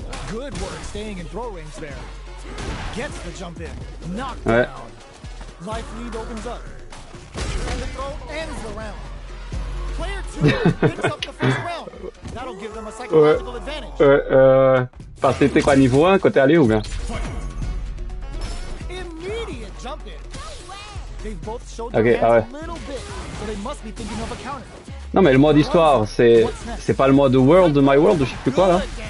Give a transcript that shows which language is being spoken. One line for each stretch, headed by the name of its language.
English: Good work staying in throw range there. Gets the jump in. Knocked down. Life lead opens up. And the throw ends the round. Player 2 picks up the first round. That'll give them a psychological advantage.
French: Parce que t'es quoi, niveau 1 quand t'es allé ou bien?
English: Immediate jump in. They've both showed Ok, their
French: ah ouais.
English: hands a little bit, so they must be thinking of a counter.
French: Non mais le mode histoire, c'est pas le mode World de My World ou je sais plus quoi là?